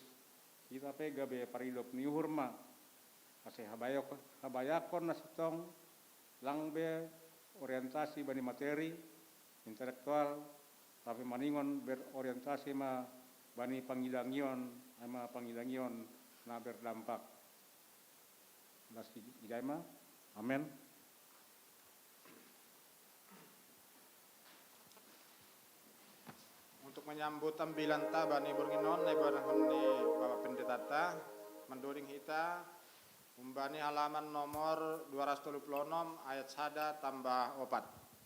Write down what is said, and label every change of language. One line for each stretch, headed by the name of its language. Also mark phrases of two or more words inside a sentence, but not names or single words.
Batak Simalungun: Kita pe gabe paridop ni uhur ma ase habayakon nasitong langbe orientasi bani
Indonesian: materi intelektual
Batak Simalungun: tapi maningon berorientasi ma bani pangidangion ama pangidangion na berdampak. Nasi idaima. Amin.
Indonesian: Untuk menyambut tampilan
Batak Simalungun: ta bani burginon na ibarahon ni Bapak Pendeta ta mendoring hita umbani
Indonesian: halaman nomor 236 ayat 1 tambah 4.